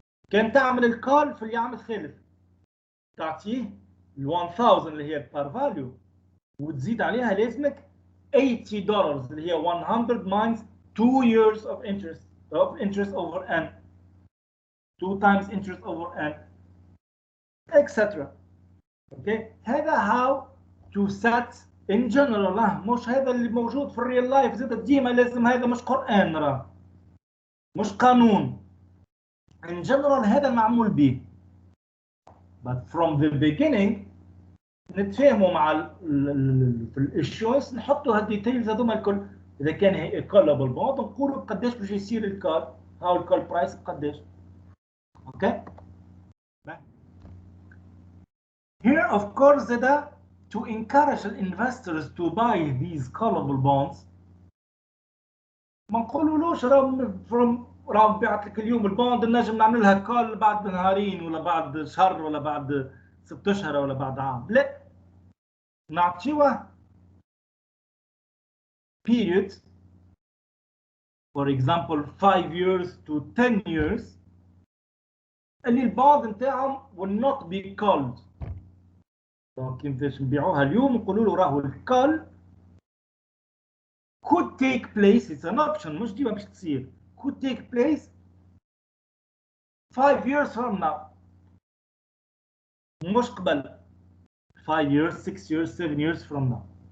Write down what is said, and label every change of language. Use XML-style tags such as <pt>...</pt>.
<ar>كان تعمل الكول في العام الثالث تعطيه ال 1000 اللي هي البار فاليو وتزيد عليها لازمك $80 اللي هي</ar> <en>100 minus 2 years of interest over n 2 times interest over n etc. okay. هذا how to set in general.</en> <ar>مش هذا اللي موجود في الريال لايف زاد ديما لازم، هذا مش قرآن راه مش قانون.</ar> <en>in general</en> <ar>هذا معمول به</ar> <en>but from the beginning</en> <ar>نتفاهموا مع في الاشيوس نحطوا هالديتيلز هذوما الكل. اذا كان هي كولابل بوند نقولوا قداش باش يصير الكول، هاو الكول برايس قداش. اوكي.</ar> <en>Here of course that to encourage investors to buy these callable bonds</en> <ar>ما نقولولوش راهم بعت لك اليوم البوند نجم نعملها كول بعد نهارين ولا بعد شهر ولا بعد 6 اشهر ولا بعد عام، لا نعطيوه</ar> <en>period for example 5 years to 10 years</en> <ar>اللي البوند نتاعهم</ar> <en>will not be called.</en> <ar>دونك كيفاش نبيعوها اليوم نقولوا له راهو الكول</ar> <en>could take place it's an option</en> <ar>مش ديما باش تصير</ar> <en>could take place 5 years from now</en> <ar>مش قبل 5 years</ar> <en>6 years 7 years from now.</en>